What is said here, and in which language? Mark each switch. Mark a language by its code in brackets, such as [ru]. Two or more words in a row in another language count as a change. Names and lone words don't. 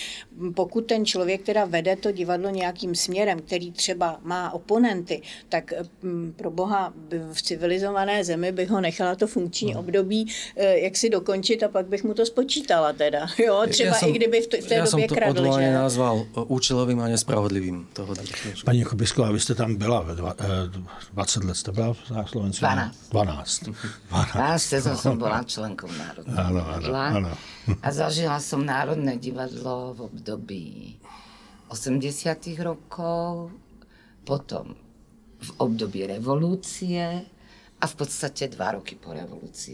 [cs] Pokud ten člověk teda vede to divadlo nějakým směrem, který třeba má oponenty, tak pro boha v civilizované zemi bych ho nechala to funkční období jak si dokončit a pak bych mu to spočítala teda. Jo, třeba i kdyby v té době kradl. [sk] Ja som to odvolanie nazval účelovým a nespravodlivým. [cs] Paní Chobisková, vy jste tam byla 20 let, jste byla na Slovensku? [sk] 12 sezón som bola členkou Národného divadla. A zažila som Národné divadlo v období 80. rokov, potom v období revolúcie a v podstate 2 roky po revolúcie.